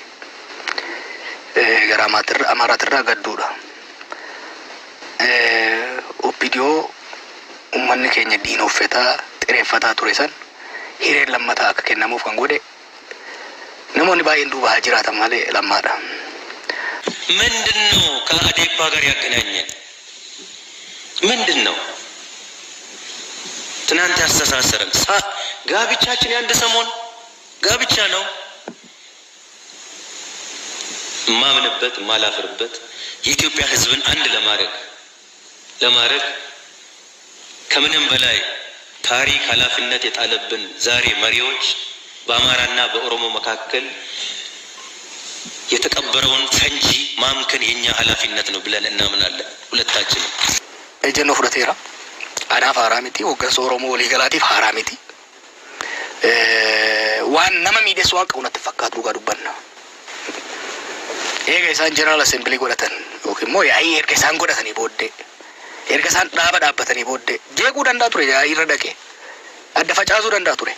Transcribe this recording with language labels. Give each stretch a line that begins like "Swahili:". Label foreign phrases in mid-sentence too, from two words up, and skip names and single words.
Oromo: Gara Amaaraatirraa gadduudha. Oppidiyoo ummanni keenya diina uffataa xireeffataa ture san hireen lammataa akka kennamuuf kan godhe namoonni baay'een duuba haa jiraatan malee Lammaadha.
Amharic: ምንድነው ከአዴፓ ጋር ያገናኘን? ምንድነው ትናንት ያስተሳሰረን? ጋብቻችን የአንድ ሰሞን ጋብቻ ነው። ማምንበት ማላፍርበት የኢትዮጵያ ሕዝብን አንድ ለማድረግ ከምንም በላይ ታሪክ ኃላፊነት የጣለብን ዛሬ መሪዎች በአማራና በኦሮሞ መካከል የተቀበረውን ፈንጂ ማምከን የኛ ኃላፊነት ነው ብለን እናምናለን። ሁለታችን
Oromo: ejjennoo fudhateera. Anaaf haaraa miti, hooggansa Oromoo waliigalaatiif haaraa miti. Waan nama miidheessu waan qabu natti fakkaatu dhugaa dubbanna. Eega isaan
English: General Assembly
Oromo: godhatan yookiin immoo yaa'ii erga isaan godhatanii booddee erga isaan dhaabbatanii booddee jeequu danda'a ture, yaa'ii irra dhaqee adda facaasuu danda'a ture.